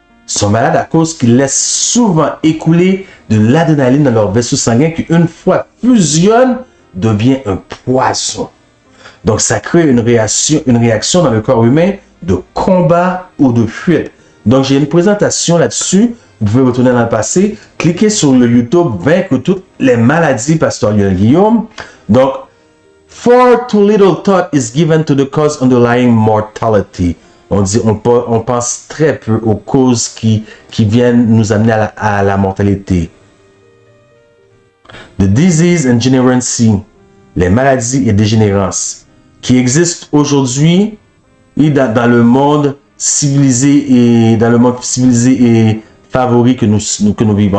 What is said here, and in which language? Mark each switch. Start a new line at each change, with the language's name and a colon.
French: sont malades à cause qu'ils laissent souvent écouler de l'adrénaline dans leur vaisseau sanguin qui, une fois fusionne, devient un poison. Donc, ça crée une réaction dans le corps humain de combat ou de fuite. Donc, j'ai une présentation là-dessus. Vous pouvez retourner dans le passé. Cliquez sur le YouTube Vaincre toutes les maladies, Pasteur Lionel Guillaume.
English: Donc, for too little thought is given to the cause underlying mortality.
French: On dit, on pense très peu aux causes qui viennent nous amener à la mortalité.
English: The disease and degeneracy,
French: les maladies et dégénérances qui existent aujourd'hui et dans le monde civilisé et favori que nous vivons.